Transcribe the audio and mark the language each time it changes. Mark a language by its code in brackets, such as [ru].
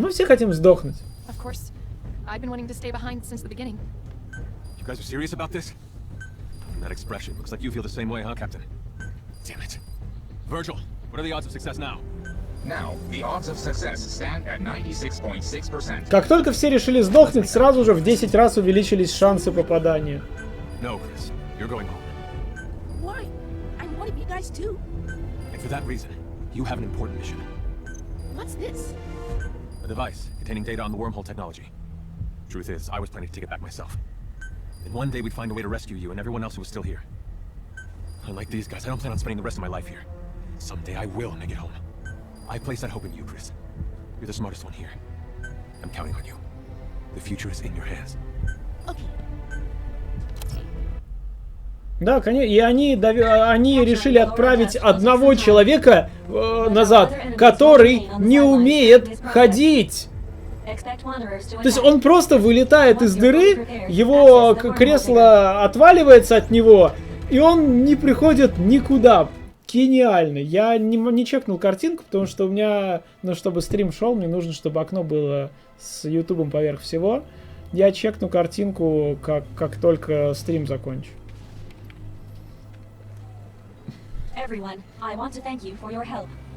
[ru] Мы все хотим сдохнуть. [en] Of course, I've been wanting to stay behind since the beginning. You guys are serious about this? That expression looks like you feel the same way, huh, Captain? Damn it. Virgil, what are the odds of success now? Now, the odds of success stand at 96.6%. [ru] Как только все решили сдохнуть, сразу же в 10 раз увеличились шансы попадания. [en] No, Chris. You're going home. Why? I'm one of you guys too. And for that reason, you have an important mission. What's this? A device containing data on the wormhole technology. Truth is, I was planning to take it back myself. And one day we'd find a way to rescue you and everyone else who was still here. Unlike these guys, I don't plan on spending the rest of my life here. Someday I will make it home. I place that hope in you, Chris. You're the smartest one here. I'm counting on you. The future is in your hands. Okay. [ru] Да, конечно. И они решили отправить одного человека назад, который не умеет ходить. То есть он просто вылетает из дыры, его кресло отваливается от него, и он не приходит никуда. Гениально. Я не чекнул картинку, потому что у меня, ну, чтобы стрим шел, мне нужно, чтобы окно было с ютубом поверх всего. Я чекну картинку, как только стрим закончу. [en] Everyone, I want to thank you for your help.